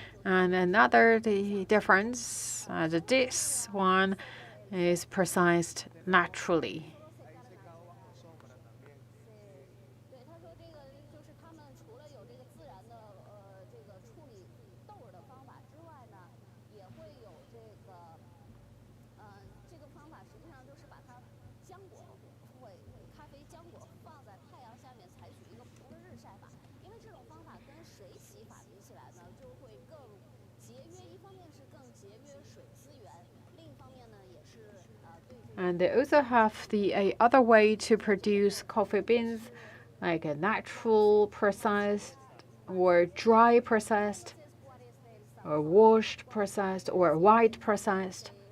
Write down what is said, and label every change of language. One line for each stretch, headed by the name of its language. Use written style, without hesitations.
English: And another difference, this one is processed naturally.
Chinese: 对，他说这个就是他们除了有这个自然的这个处理豆儿的方法之外呢，也会有这个这个方法实际上就是把它浆果会咖啡浆果放在太阳下面采取一个普通的日晒法，因为这种方法跟水洗法比起来呢，就会更节约，一方面是更节约水资源，另一方面呢也是
English: And they also have the other way to produce coffee beans, like a natural processed, or dry processed, or washed processed, or white processed.